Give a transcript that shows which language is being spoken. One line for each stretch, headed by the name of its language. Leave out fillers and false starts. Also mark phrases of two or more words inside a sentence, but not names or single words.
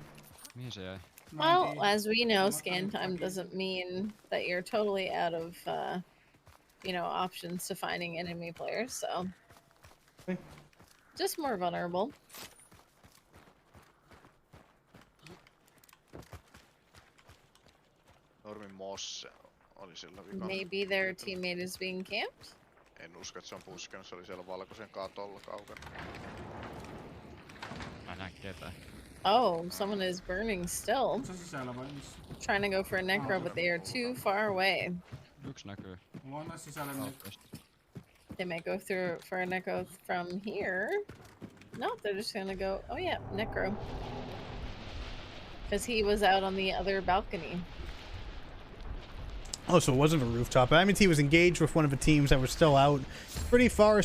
English: Well, as we know, scan time doesn't mean that you're totally out of, you know, options to finding enemy players, so just more vulnerable. Maybe their teammate is being camped?
Finnish: En usko, että se on puskenut. Se oli siellä valkoisen katolla kaukana. Mä näen ketään.
English: Oh, someone is burning still. Trying to go for a necro, but they are too far away.
Finnish: Yksi näkyy.
English: They may go through for a necro from here. No, they're just gonna go. Oh yeah, necro. Because he was out on the other balcony. Oh, so it wasn't a rooftop. I mean, he was engaged with one of the teams that were still out pretty far.